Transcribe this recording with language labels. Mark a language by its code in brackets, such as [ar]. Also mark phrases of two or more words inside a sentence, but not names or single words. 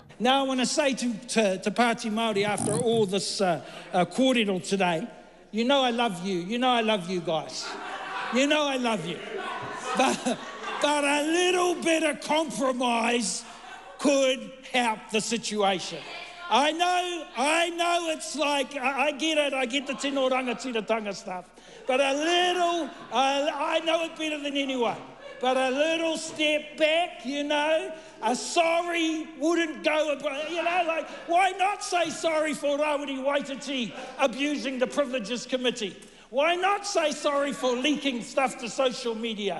[en] Now I want to say to Te Pāti Māori after all this kōrero today, you know I love you. You know I love you guys. You know I love you. But a little bit of compromise could help the situation. I know it's like, I get the [mi] tino rangatiratanga [en] stuff, but a little, I know it better than anyone, but a little step back, you know, a sorry wouldn't go, you know, like, why not say sorry for Rawiri Waititi abusing the Privileges Committee? Why not say sorry for leaking stuff to social media?